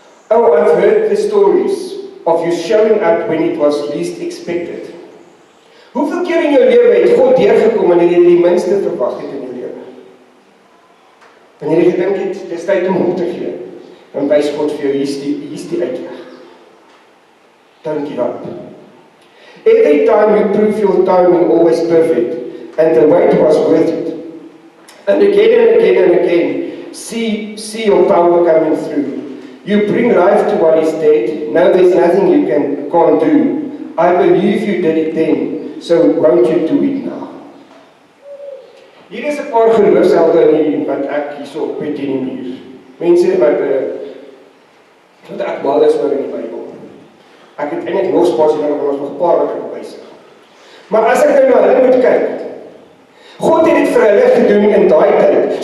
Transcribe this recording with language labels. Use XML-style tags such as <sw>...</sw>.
<en>Oh, I've heard the stories of you showing up when it was least expected.</en> <af>Hoeveel keer in jou lewe het God deurgekom wanneer jy die minste verwag het in jou lewe? Wanneer jy gedink het, dis tyd om op te gee, dan wys God vir jou, hier is die uitweg.</af> <en>Don't give up. Every time you prove your timing always perfect, and the wait was worth it. And again and again and again, see your power coming through. You bring life to what is dead. No, there's nothing you can't do. I believe you did it then, so won't you do it now?</en> <af>Hier is 'n paar geloofshelde in wat ek hierso op het in die muur. Mense wat ek mal is oor in die Bybel. Ek het eintlik nog spasie nodig om nog 'n paar wat ek wil wysig. Maar as ek nou na hulle moet kyk, God het dit vir hulle gedoen in daai tyd.</af>